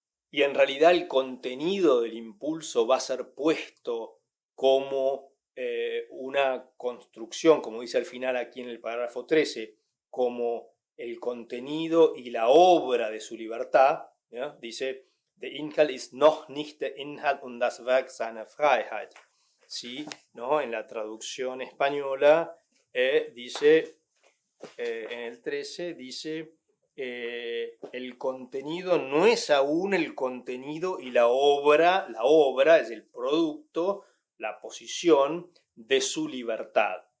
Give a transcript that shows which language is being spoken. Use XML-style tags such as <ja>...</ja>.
<es>Y en realidad el contenido del impulso va a ser puesto como una construcción, como dice al final aquí en el párrafo 13, como el contenido y la obra de su libertad. ¿Ya? Dice,</es> <de>der Inhalt ist noch nicht der Inhalt und das Werk seiner Freiheit.</de> <es>¿Sí? ¿No? En la traducción española dice, en el 13, dice, el contenido no es aún el contenido y la obra es el producto, la posición de su libertad.</es>